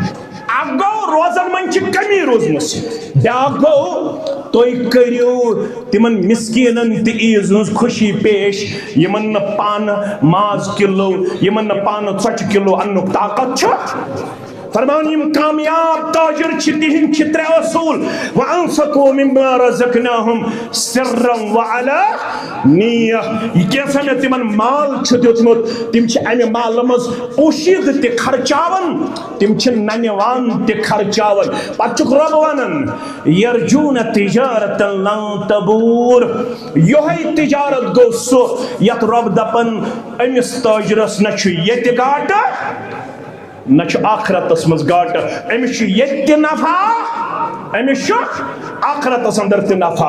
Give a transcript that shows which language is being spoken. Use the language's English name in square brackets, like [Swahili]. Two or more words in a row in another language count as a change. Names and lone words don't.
[Kashmiri] اکھ گوٚو روزن منٛز چھِ کمی روٗزمٕژ بیٛاکھ گوٚو تُہۍ کٔرِو تِمن مسکیٖنن تہِ عیٖز ہٕنٛز خوشی پیش یِمن نہٕ پانہٕ ماز کِلوٗ یِمن نہٕ پانہٕ ژۄچہِ کِلوٗ اننُک طاقت چھُ. فرماوُن یِم کامیاب تاجر چھِ تِہنٛدۍ چھِ 3 اصوٗل [Arabic] وَأَنفِقُوا مِمَّا رَزَقْنَاهُمْ سِرًّا وَعَلَانِيَةً. [Kashmiri] یہِ کیٛاہ مےٚ تِمن مال چھُ دیُتمُت تِم چھِ امہِ مالہٕ منٛز پوٗشیٖدٕ تہِ خرچاوان تِم چھِ ننِوان تہِ خرچاوان. پتہٕ چھُکھ رۄب ونان [Arabic] یرجوٗنَ تِجارَةً لَن تَبوٗر. [Kashmiri] یِہوٚے تِجارت گوٚو سُہ یتھ رۄب دپان أمِس تٲجرس نہ چھُ ییٚتہِ گاٹہٕ نہ چھُ آخرتس منٛز گاٹہٕ أمِس چھُ ییٚتہِ تہِ نفع أمِس چھُ آخرتس انٛدر تہِ نفع.